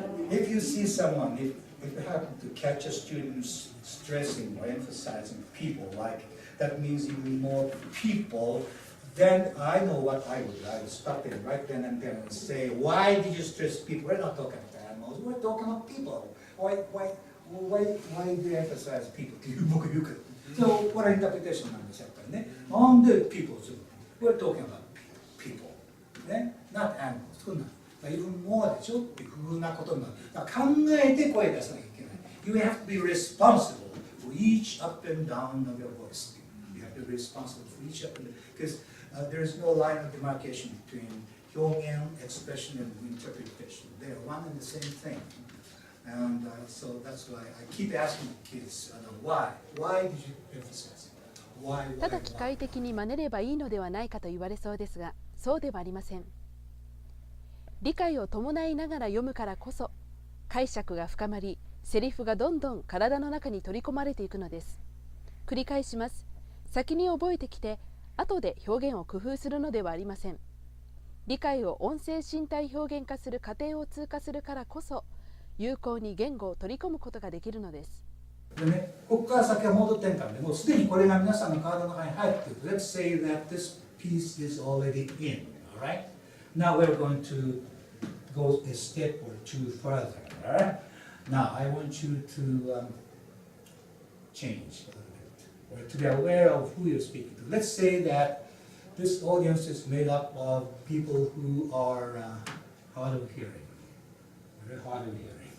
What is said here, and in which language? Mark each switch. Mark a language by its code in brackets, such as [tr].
[en] If you see someone, if you happen to catch a student stressing or emphasizing people, like that means even more people, then I know what I would do. I would stop it right then and there and say, why did you stress people? We're not talking about animals, we're talking about people. Why do you emphasize people? [ja] っていう僕言うけど。 So, これはインタープリテーションなんですよ、やっぱりね。なんで people をするの？ [en] We're talking about people. ね？Not animals. そんな。 [ja] even more でしょっていうふうなことになる。だから考えて声出さなきゃいけない。 [en] You have to be responsible for each up and down of your voice. You have to be responsible for each up and down. Because there is no line of demarcation between 表現, expression, and interpretation. They are one and the same thing. And so that's why I keep asking kids, why? Why did you emphasize it? Why? [ja] ただ機械的に真似ればいいのではないかと言われそうですが、そうではありません。理解を伴いながら読むからこそ解釈が深まり、セリフがどんどん体の中に取り込まれていくのです。繰り返します。先に覚えてきて後で表現を工夫するのではありません。理解を音声身体表現化する過程を通過するからこそ有効に言語を取り込むことができるのです。でね、ここから先はモード転換でもうすでにこれが皆さんの体の中に入っている。 [en] Let's say that this piece is already in, all right? Now we're going to go a step or two further. Now I want you to change a little bit, or to be aware of who you're speaking to. Let's say that this audience is made up of people who are hard of hearing, very hard of hearing.